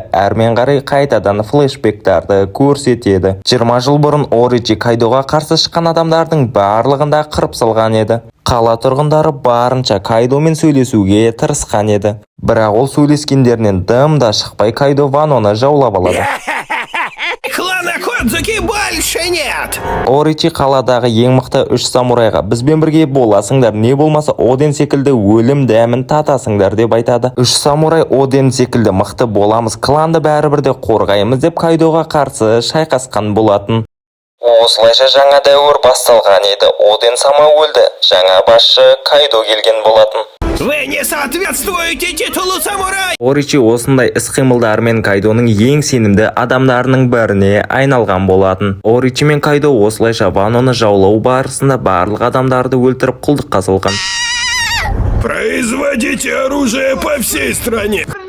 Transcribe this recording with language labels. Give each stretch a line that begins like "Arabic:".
Kazakh: Әрмен қарай қайтадан флешбектарды көрсетеді. 20 жыл бұрын Оричи Кайдоға қарсы шыққан адамдардың барлығында қырып салған еді. Қала тұрғындары барынша Кайдомен сөйлесуге тырысқан еді. Бірақ ол сөйлескендерінен дым да шықпай Кайдо Ваноны жаулап алады.
Russian: Клана Кодзуки больше нет!
Kazakh: Оричи қаладағы ең мықты 3 самурайға бізбен бірге боласыңдар, не болмаса Оден секілді өлім дәмін татасыңдар деп айтады. 3 самурай Оден секілді мықты боламыз, кланды бәрібір де қорғаймыз деп Кайдоға қарсы шайқасқан болатын. Осылайша жаңа дәуір басталған еді. Оден сама өлді. Жаңа басшы Кайдо келген болатын.
Russian: Вы не соответствуете титулу самурай!
Kazakh: Оричи осындай іс-қимылдарымен Кайдоның ең сенімді адамдарының біріне айналған болатын. Оричи мен Кайдо осылайша Ваноны жаулау барысында барлық адамдарды өлтіріп құлдыққа салған.
Russian: Производите оружие по всей стране!